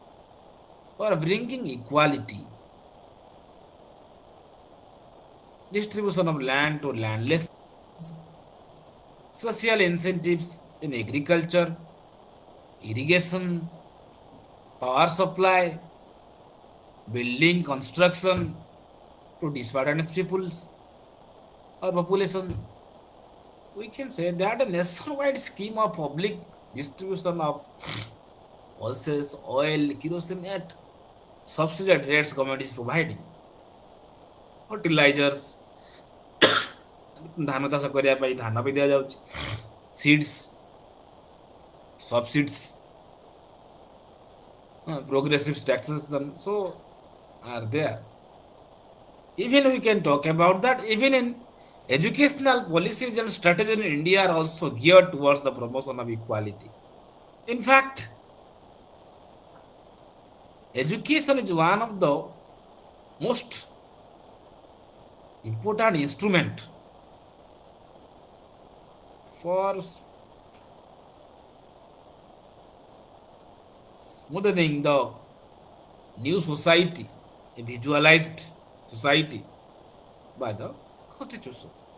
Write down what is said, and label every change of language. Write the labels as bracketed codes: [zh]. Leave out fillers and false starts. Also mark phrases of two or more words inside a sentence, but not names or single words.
[en] For bringing equality, distribution of land to landless, special incentives in agriculture, irrigation, power supply, building construction to disadvantaged peoples or population. We can say that a nationwide scheme of public distribution of pulses, oil, kerosene at subsidized rates government is providing. Fertilizers, [or] ଧାନ ଚାଷ କରିବା ପାଇଁ ଧାନ ବି ଦିଆଯାଉଛି, [en] seeds, subsidies, progressive taxation, so are there. Even we can talk about that. Even in educational policies and strategies in India are also geared towards the promotion of equality. In fact, education is one of the most important instrument for smoothing the new society, a visualized society by the constitution.